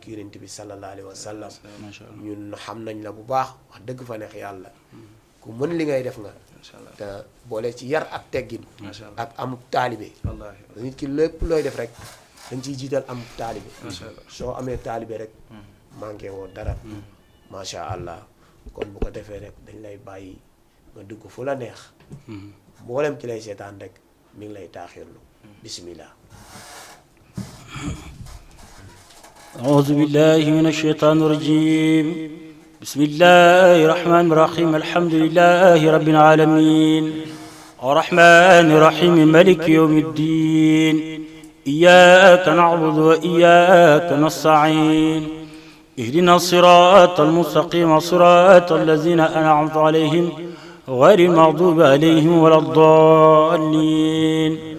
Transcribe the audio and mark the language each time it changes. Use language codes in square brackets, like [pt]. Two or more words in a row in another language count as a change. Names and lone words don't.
[wo] yonent bi [ar] صلى الله عليه وسلم [wo] ñun xam nañ la bu baax wax dëgg fa neex yàlla ku mën li ngay def nga te boole ci yar ak teggin ak am taalibe nit ki lépp looy def rek dañ ciy jiital am taalibe soo amee taalibe rek manqué woo dara [ar] ما شاء الله [wo] kon bu ko defee rek dañ lay bàyyi nga dugg fu la neex mboolem ci lay seetaan rek mi ngi lay taaxirlu bismillah [ar] أعوذ بالله من الشيطان الرجيم بسم الله الرحمن الرحيم الحمد لله رب العالمين الرحمن الرحيم مالك يوم الدين إياك نعبد وإياك نستعين اهدنا الصراط المستقيم صراط الذين أنعمت عليهم غير المغضوب عليهم ولا الضالين